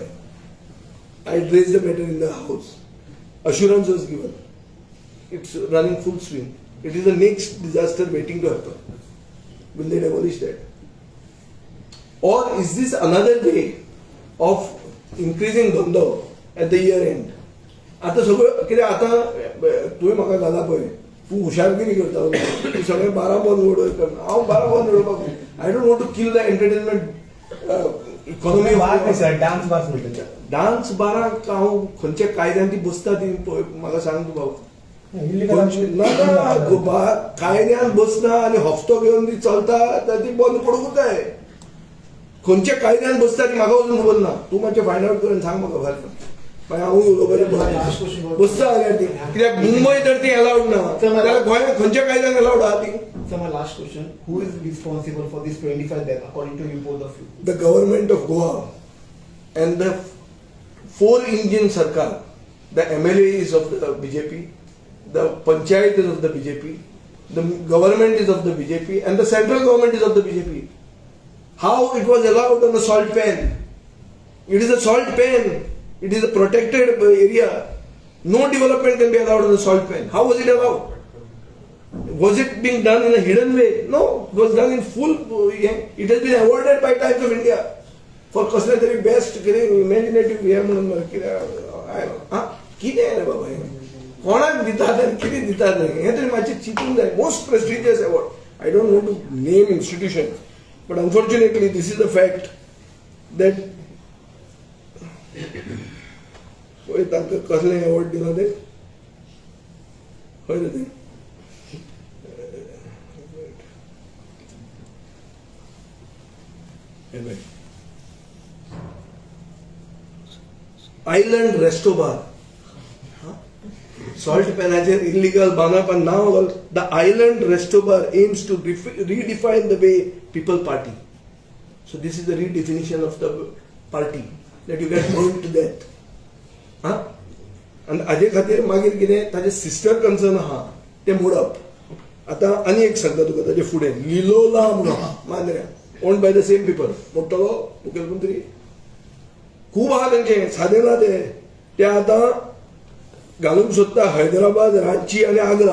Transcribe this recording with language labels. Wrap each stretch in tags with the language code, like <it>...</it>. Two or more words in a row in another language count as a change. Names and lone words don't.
<en>I raised the matter in the house. Assurance was given. It's running full swing. It is the next disaster waiting to happen. Will they demolish that? Or is this another way of increasing Dando at the year end?</en> <kok>आता सगळं कितें आतां तुवें म्हाका घाला पळय तूं हुशारगिरी करता तूं सगळें 12 बंद उडोवप करना हांव 12 बंद उडोवपाक</kok> <en>I don't want to kill the entertainment economy</en> <kok>डान्स बार्स म्हणटा डान्स बाराक हांव खंयच्या कायद्यान ती बसता ती पळय म्हाका सांग तूं बाबा कायद्यान बसना आनी हफ्तो घेवन ती चलता तर ती बंद पडूंकूच जाय खंयच्या कायद्यान बसता ती म्हाका अजून खबर ना तूं मातशें</kok> <en>find out</en> <kok>करून सांग म्हाका भायर मागीर हांवूय उलोवपाचें बसता जाल्यार ती कित्याक मुंबय तर ती अलावड ना जाल्यार गोंयांत खंयच्या कायद्यान अलावड आहा ती</kok> <en>So my last question, who is responsible for this 25 deaths according to you both of you? The government of Goa and the 4-engine Sarkar, the MLA is of the BJP, the Panchayat is of the BJP, the government is of the BJP and the central government is of the BJP. How it was allowed on the salt pan? It is a salt pan. It is a protected area. No development can be allowed on the salt pan. How was it allowed? Was it being done in a hidden way? No, it was done in full. It has been awarded by Times of India</en> <kok>for कसले तरी</kok> <en>best imaginative way</en> <kok>म्हणून कितें रे बाबा हें कोणाक दितात आनी कितें दितात हें तरी मातशें चिंतूंक जाय.</kok> <en>most prestigious award. I don't want to name institution, but unfortunately this is the fact that</en> <kok>पळय तांकां कसलें अवॉर्ड दिला तें खंय तें</kok> <en>आयलंड रेस्टोबार</en> <kok>salt panacher illegal banap</kok> <en>and now the island restobar aims to redefine the way people party. So this is the redefinition of the party, that you get burned to death.</en> <kok>And हाजे खातीर मागीर कितें ताजे</kok> <en>sister concern</en> <kok>आहा ते मोडप. आतां आनी एक सांगता तुका ताजे फुडें लिलोला म्हणून आहा मांद्र्या,</kok> <en>owned by the same people.</en> <kok>मोडटलो मुखेलमंत्री खूब आहा तेंचे, सादें ना ते आतां घालूंक सोदता हैदराबाद, रांची आनी आग्रा.</kok>